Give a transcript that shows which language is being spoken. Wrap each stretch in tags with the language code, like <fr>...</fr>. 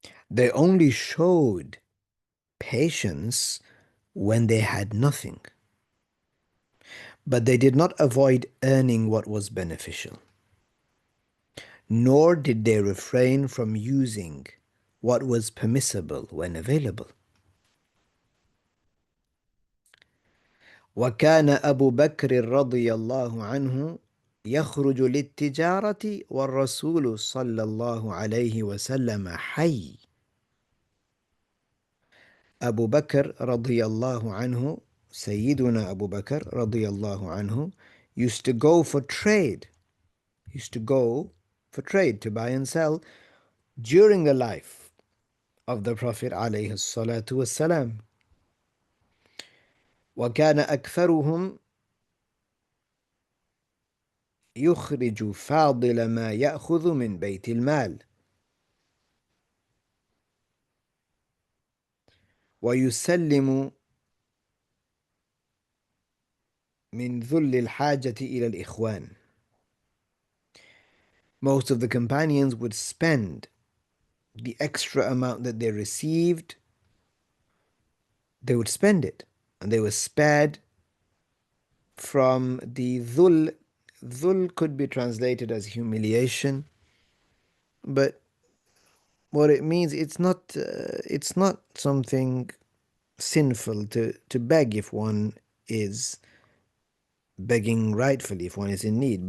<en>They only showed patience when they had nothing, but they did not avoid earning what was beneficial, nor did they refrain from using what was permissible when available.</en> <ar>وكان أبو بكر رضي الله عنه يخرج للتجارة والرسول صلى الله عليه وسلم حي.</ar> <en>Abu Bakr radiyallahu anhu, Sayyiduna Abu Bakr radiyallahu anhu, used to go for trade, used to go for trade to buy and sell during the life of the Prophet عليه الصلاة والسلام.</en> <ar>وكان أكثرهم يخرج فاضل ما يأخذ من بيت المال ويسلم من ذل الحاجة إلى الإخوان.</ar> <en>Most of the companions would spend the extra amount that they received, they would spend it, and they were spared from the dhul. Dhul could be translated as humiliation, but what it means, it's not something sinful to beg if one is begging rightfully, if one is in need.</en>